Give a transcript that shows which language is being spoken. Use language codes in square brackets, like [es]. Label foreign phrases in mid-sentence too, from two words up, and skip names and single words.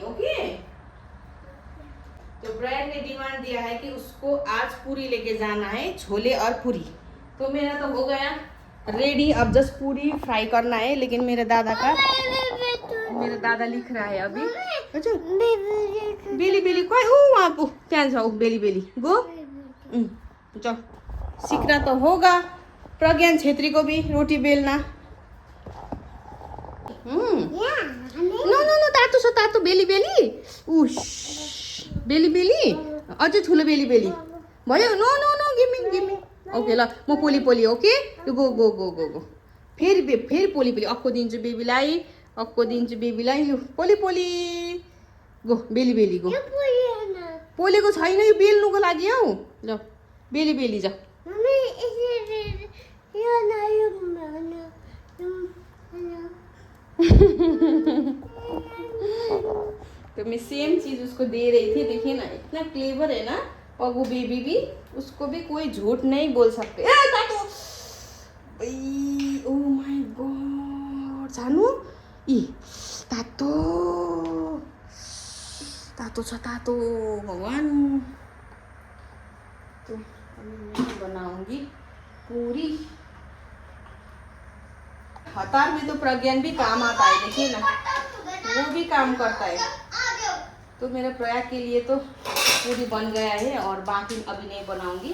[hi] ओके तो ब्रांड ने डिमांड दिया है कि उसको आज पूरी लेके जाना है, छोले और पूरी। तो मेरा तो हो गया रेडी। अब जस्ट पूरी फ्राई करना है। लेकिन मेरे दादा लिख रहा है अभी। [ne] अच्छा बेली खोइ वहाँ त्यहाँ छ बेली गो। [hi] जाओ सीखना तो होगा प्रज्ञान छेत्री को भी रोटी बेलना। [ne] नो तातो छ तातो बेली उस बेली अझै ठुलो बेली भयो। [en] no gimme. [ne] ओके ल म पोली। ओके गो फेरि पोली अक्को दिन्छु बेबीलाई लु पोली गो बेली गो। पोलेको छैन यो बेल्नुको लागि हौ। ल बेली जा। [hi] तो मैं सेम चीज उसको दे रही थी। देखिए ना इतना क्लेवर है ना पगू बेबी भी। उसको भी कोई झूठ नहीं बोल सकते। [en] oh my god [ne] छानु ई तातो छ भगवान। [hi] तो मैं बनाऊंगी पूरी। हतार में तो प्रज्ञान भी काम आता है। देखिए ना वो भी काम करता है। तो मेरे प्रयाग के लिए तो पूरी बन गया है और बाकी अभी नहीं बनाऊंगी।